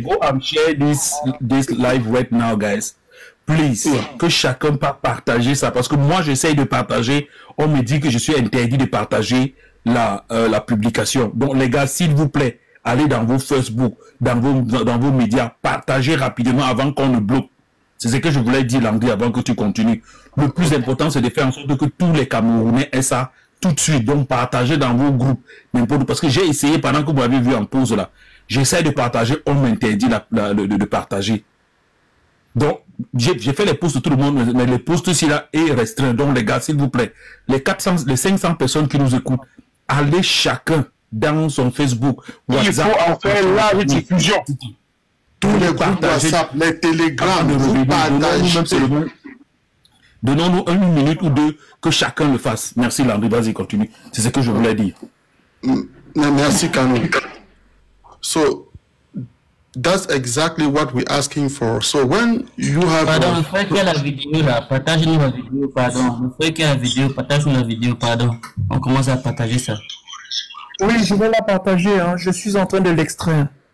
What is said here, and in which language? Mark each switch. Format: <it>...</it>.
<en>Go and share this live right now, guys.</en> <fr>Please, que chacun partager ça. Parce que moi, j'essaye de partager. On me dit que je suis interdit de partager la publication. Donc, les gars, s'il vous plaît, allez dans vos Facebook, dans vos médias, partagez rapidement avant qu'on ne bloque. C'est ce que je voulais dire, Landry, avant que tu continues. Le plus important, c'est de faire en sorte que tous les Camerounais aient ça tout de suite. Donc, partagez dans vos groupes. Parce que j'ai essayé, pendant que vous m'avez vu en pause là, j'essaie de partager, on m'interdit de partager. Donc, j'ai fait les posts de tout le monde, mais les posts ici là est restreint. Donc, les gars, s'il vous plaît, les 500 personnes qui nous écoutent, allez chacun dans son Facebook, WhatsApp. Il faut en faire la diffusion. Tous les groupes WhatsApp, les télégrammes, vous partagez. Donnons-nous une minute ou deux que chacun le fasse. Merci Landry, vas-y, continue. C'est ce que je voulais dire. Merci Kano.</fr> <en>So, that's exactly what we're asking for. So when you have...</en> <fr>Pardon, le frère qui a la vidéo là, partage-nous la vidéo, pardon. Le frère qui a la vidéo, partage-nous la vidéo, pardon. On commence à partager ça. Oui, je vais la partager, hein. Je suis en train de l'extraire.</fr>